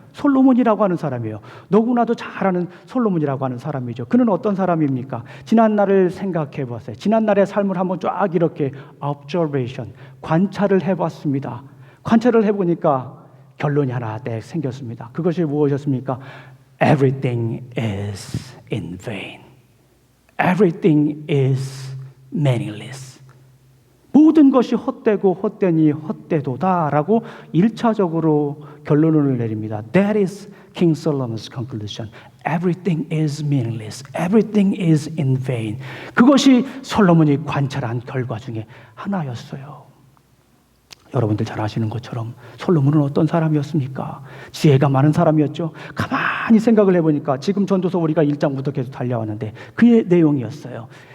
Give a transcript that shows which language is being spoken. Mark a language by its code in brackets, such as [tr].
[ko] 솔로몬이라고 하는 사람이에요. 너무나도 잘 아는 솔로몬이라고 하는 사람이죠. 그는 어떤 사람입니까? 지난날을 생각해 봤어요. 지난날의 삶을 한번 쫙 이렇게 observation, 관찰을 해봤습니다. 관찰을 해보니까 결론이 하나 딱 생겼습니다. 그것이 무엇이었습니까? [en] Everything is in vain. Everything is meaningless. [ko] 모든 것이 헛되고 헛되니 헛되도다라고 1차적으로 결론을 내립니다. [en] That is King Solomon's conclusion. Everything is meaningless. Everything is in vain. [ko] 그것이 솔로몬이 관찰한 결과 중에 하나였어요. 여러분들 잘 아시는 것처럼 솔로몬은 어떤 사람이었습니까? 지혜가 많은 사람이었죠. 가만히 생각을 해보니까 지금 전도서 우리가 1장부터 계속 달려왔는데 그의 내용이었어요.